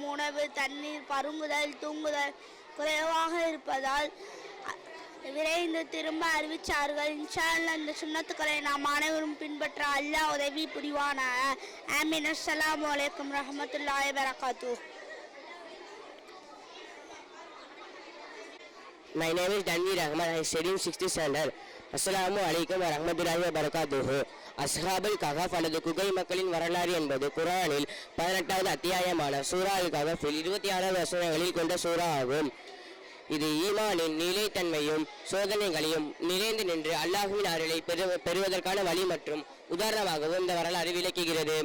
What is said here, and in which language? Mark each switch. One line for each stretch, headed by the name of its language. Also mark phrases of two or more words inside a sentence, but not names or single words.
Tamil: உணவு, தண்ணீர், பருங்குதல், தூங்குதல் குறைவாக இருப்பதால் விரைந்து திரும்ப அறிவித்தார்கள்.
Arabic: إن شاء الله
Tamil: இந்த சுன்னத்துக்களை நாம் அனைவரும் பின்பற்ற அல்லாஹ் உதவி புரிவானாக. ஆமீன்.
Arabic: السلام عليكم ورحمة الله وبركاته.
English: My name is Danveer Ahmad. I study in 6th standard.
Arabic: السلام عليكم ورحمة الله وبركاته.
Tamil: அஸ்ஹாபுல் கஹஃப் அல்லது குகை மக்களின் வரலாறு என்பது குர்ஆனில் 18வது அத்தியாயமான சூரா அல் கஹஃபில் 26வது வசனங்களில் கொண்ட சூரா ஆகும். இது ஈமானின் நிலைத்தன்மையும் சோதனைகளையும் நிறைந்து நின்று அல்லாஹ்வின் அருளை பெறுவதற்கான வழி மற்றும் உதாரணமாகவும் இந்த வரலாறு விளக்குகிறது.